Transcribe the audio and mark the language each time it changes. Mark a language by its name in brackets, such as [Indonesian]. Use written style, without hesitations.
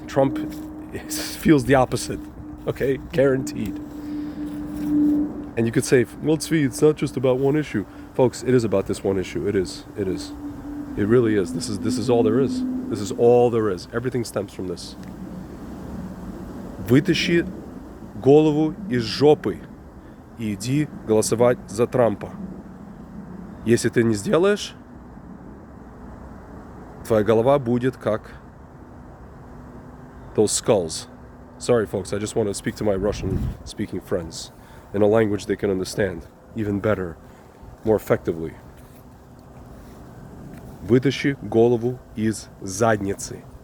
[English] Trump feels the opposite. Okay? Guaranteed. And you could say, well, Tzvi, it's not just about one issue. Folks, it is about this one issue. It is. It is. It really is. This is all there is. This is all there is. Everything stems from this. [Russian] Вытащи голову из жопы и иди голосовать за Трампа. Если ты не сделаешь, Твоя голова будет как [English] those skulls. Sorry, folks, I just want to speak to my Russian-speaking friends in a language they can understand even better, more effectively. [Russian] Вытащи голову из задницы.